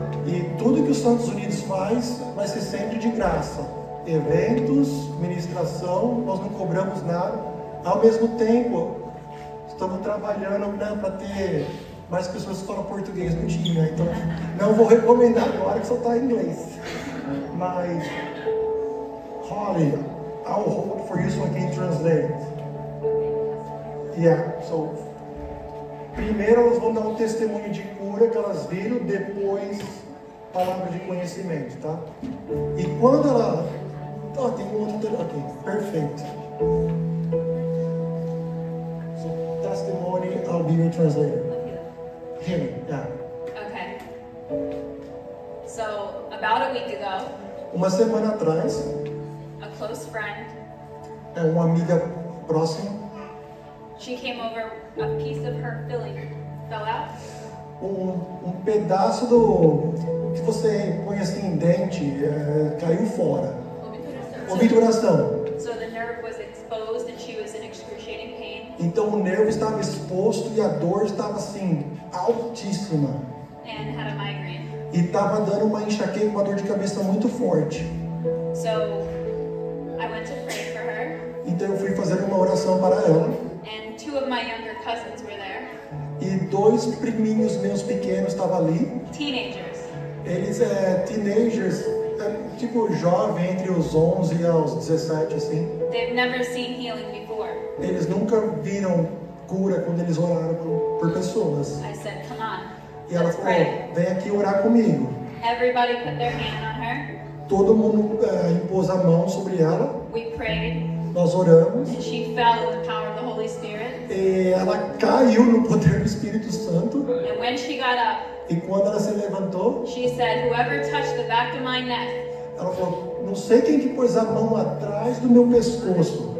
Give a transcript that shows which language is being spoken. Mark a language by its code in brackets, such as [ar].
[pt] E tudo que os Santos Unidos faz vai ser sempre de graça. Eventos, ministração, nós não cobramos nada. Ao mesmo tempo, estamos trabalhando, né, para ter mais pessoas que falam português no time, né? Então não vou recomendar agora que só está em inglês. [en] Mas, Holly, I'll hold for you so I can translate. Yeah, so [pt] primeiro elas vão dar um testemunho de cura que elas viram, depois palavra de conhecimento, tá? E quando ela... tem um outro... Ok, perfeito. [en] So, testimony, I'll be your translator. Hear me, yeah. Okay. So, about a week ago, [pt] Uma semana atrás, [en] a close friend, [pt] uma amiga próxima, [en] she came over, a piece of her filling fell out. [pt] um pedaço do que você põe assim em dente, caiu fora. Obturação. [en] So the nerve was exposed and she was in excruciating pain. [pt] Então o nervo estava exposto e a dor estava assim, altíssima. [en] And had a migraine. [pt] E estava dando uma enxaqueca, uma dor de cabeça muito forte. [en] So I went to pray for her. [pt] Então eu fui fazer uma oração para ela. [en] And two of my younger cousins were there. [pt] E 2 priminhos meus pequenos estavam ali. [en] Teenagers. [pt] Eles teenagers, tipo jovem, entre os 11 e os 17, assim. [en] They've never seen healing before. [pt] Eles nunca viram cura quando eles oraram por pessoas. [en] I said, come on, [pt] E ela [en] let's [pt] falou, [en] pray. [pt] vem aqui orar comigo. [en] Everybody put their hand on her. [pt] Todo mundo impôs a mão sobre ela. [en] We prayed, [pt] Nós oramos. [en] and she fell in the power of the Holy Spirit. [pt] E ela caiu no poder do Espírito Santo. [en] And when she got up, [pt] E quando ela se levantou, [en] she said, whoever touched the back of my neck, [pt] ela falou, não sei quem que pôs a mão atrás do meu pescoço.